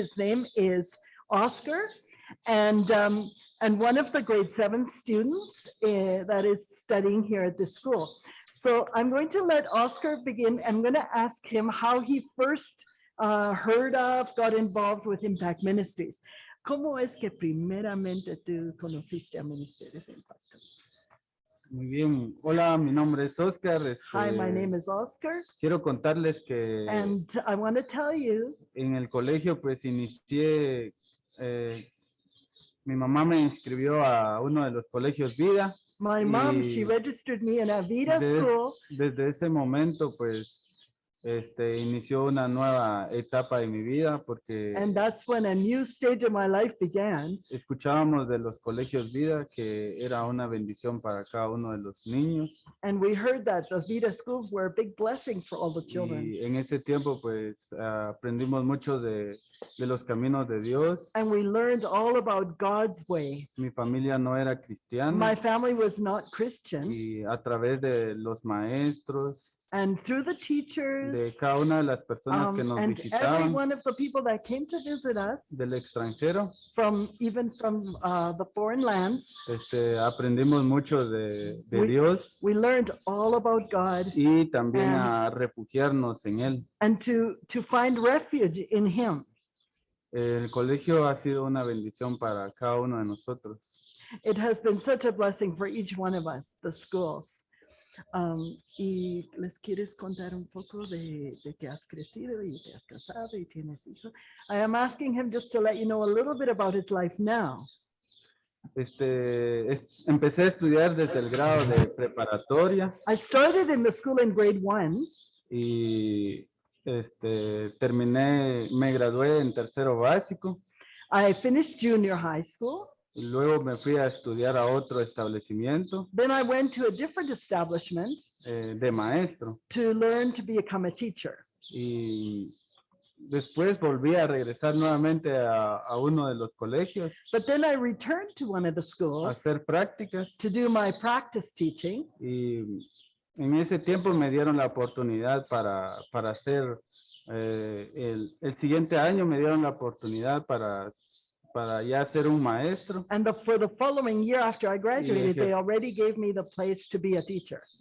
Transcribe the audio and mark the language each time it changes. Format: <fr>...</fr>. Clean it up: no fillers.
<en>His name is Oscar, and one of the grade 7 students that is studying here at this school. So I'm going to let Oscar begin. I'm going to ask him how he first heard of, got involved with Impact Ministries.</en> <es>¿Cómo es que primeramente tú conociste a Ministerios de Impacto? Muy bien. Hola, mi nombre es Oscar.</es> <en>Hi, my name is Oscar.</en> <es>Quiero contarles que</es> <en>And I want to tell you,</en> <es>en el colegio pues inicié, mi mamá me inscribió a uno de los colegios Vida.</es> <en>my mom, she registered me in a Vida School.</en> <es>Desde ese momento pues inició una nueva etapa en mi vida porque</es> <en>And that's when a new stage of my life began.</en> <es>escuchábamos de los colegios Vida que era una bendición para cada uno de los niños.</es> <en>And we heard that the Vida schools were a big blessing for all the children.</en> <es>Y en ese tiempo pues aprendimos mucho de los caminos de Dios.</es> <en>And we learned all about God's way.</en> <es>Mi familia no era cristiana.</es> <en>My family was not Christian.</en> <es>Y a través de los maestros,</es> <en>And through the teachers,</en> <es>de cada una de las personas que nos</es> <en>and every</en> <es>visitaban</es> <en>one of the people that came to visit us,</en> <es>del extranjero,</es> <en>even from the foreign lands,</en> <es>aprendimos mucho de Dios</es> <en>we learned all about God</en> <es>y también a refugiarnos en él.</es> <en>and to find refuge in Him.</en> <es>El colegio ha sido una bendición para cada uno de nosotros.</es> <en>It has been such a blessing for each one of us, the schools.</en> <es>Y les quieres contar un poco de que has crecido y te has casado y tienes hijos.</es> <en>I am asking him just to let you know a little bit about his life now.</en> <es>Empecé a estudiar desde el grado de preparatoria.</es> <en>I started in the school in grade 1.</en> <es>Y terminé, me gradué en tercero básico.</es> <en>I finished junior high school.</en> <es>Y luego me fui a estudiar a otro establecimiento.</es> <en>Then I went to a different establishment</en> <es>de maestro.</es> <en>to learn to become a teacher.</en> <es>Y después volví a regresar nuevamente a uno de los colegios.</es> <en>But then I returned to one of the</en> <es>A</es> <en>schools</en> <es>hacer prácticas.</es> <en>to do my practice teaching.</en> <es>Y en ese tiempo me dieron la oportunidad para hacer, el siguiente año me dieron la oportunidad para ya ser un maestro.</es> <en>And for the following year after I graduated, they already gave me the place to be a teacher.</en>